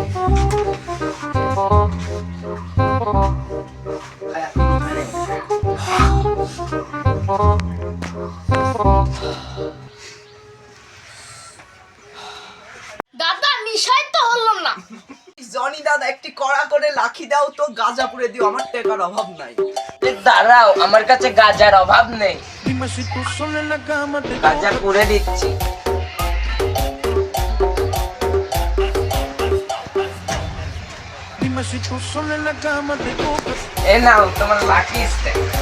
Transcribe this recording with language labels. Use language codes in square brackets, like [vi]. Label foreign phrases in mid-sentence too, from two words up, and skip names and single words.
[bn] দাদা, নিশাই তো হলো না। জনি দাদা একটি কড়া করে লাখি দাও তো, গাঁজা পুড়ে দিও, আমার টাকার অভাব নাই। দাঁড়াও, আমার কাছে গাজার অভাব নেই, [es] Dime si tú sola en la cama te [bn] গাজা [es] toca. [bn] করে দিচ্ছি। [es] Dime si tú sola en la cama te toca. [bn] এ নাও তোমার লাকি স্টেক।